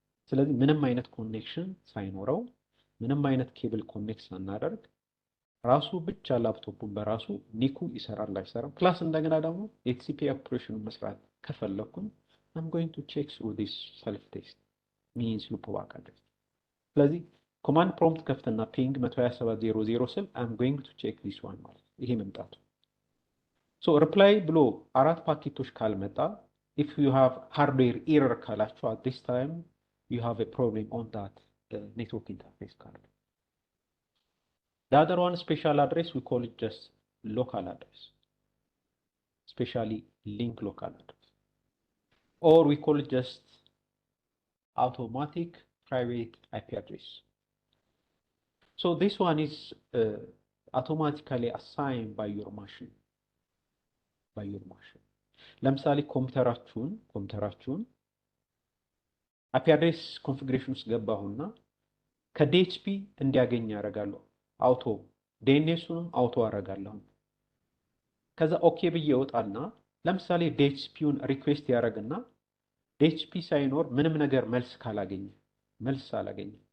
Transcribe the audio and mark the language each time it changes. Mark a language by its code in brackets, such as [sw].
[am] ስለዚህ ምንም አይነት ኮኔክሽን ሳይኖረው ምንም አይነት ኬብል ኮኔክት ሳናደርግ ራሱ ብቻ ላፕቶፑን በራሱ ኒኩ ይሰራል አይሰራም፣ ፕላስ እንደገና ደግሞ የቲሲፒ ኦፕሬሽን መስራት ከፈለኩኝ [en] I'm going to check through this self test means loopback address. [am] ስለዚህ ኮማንድ ፕሮምፕት ከፍተና ፒንግ 127.0.0 ስል [en] I'm going to check this one [am] ማለት ይሄ መምጣቱ። ሶ ሪፕላይ ብሎ አራት ፓኬቶች ካልመጣ [en] if you have hardware error [am] ካላችሁ [en] at this time you have a problem on that network interface card. The other one, special address, we call it just local address, especially link local address, or we call it just automatic private IP address. So this one is automatically assigned by your machine. [am] ለምሳሌ ኮምፒውተራችሁን IP address configuration ውስጥ ገባሁና ከዲኤችፒ እንዲያገኝ ያደርጋለሁ። አውቶ ዲኤንኤሱንም አውቶ አደርጋለሁ። ከዛ ኦኬ ብዬ እወጣና ለምሳሌ ዲኤችፒውን ሪኩዌስት ያደርግና ዲኤችፒ ሳይኖር ምንም ነገር መልስ አላገኘ